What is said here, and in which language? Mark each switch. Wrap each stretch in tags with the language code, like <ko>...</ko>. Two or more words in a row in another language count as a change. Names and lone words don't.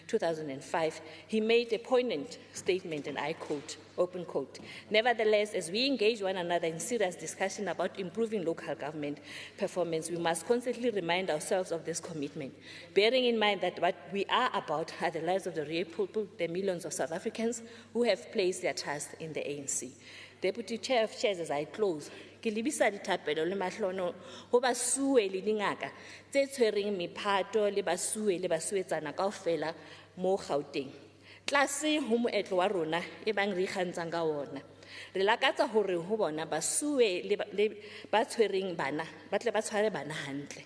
<en>2005, he made a poignant statement, and I quote, open quote, "Nevertheless, as we engage one another in serious discussion about improving local government performance, we must constantly remind ourselves of this commitment, bearing in mind that what we are about are the lives of the real people, the millions of South Africans who have placed their trust in the ANC. Deputy Chair of Chairs, as I close,</en> <st>ke lebisa dithapelo le mahlono ho basuwe le dingaka tse tshwereng mephato le basuetsana kaofela mo Gauteng. Tlase ho moetlo wa rona e bang re ikgantshang ka ona. Re lakatsa hore ho bona basuwe le ba tshwereng bana ba tle ba tshware bana hantle.</st>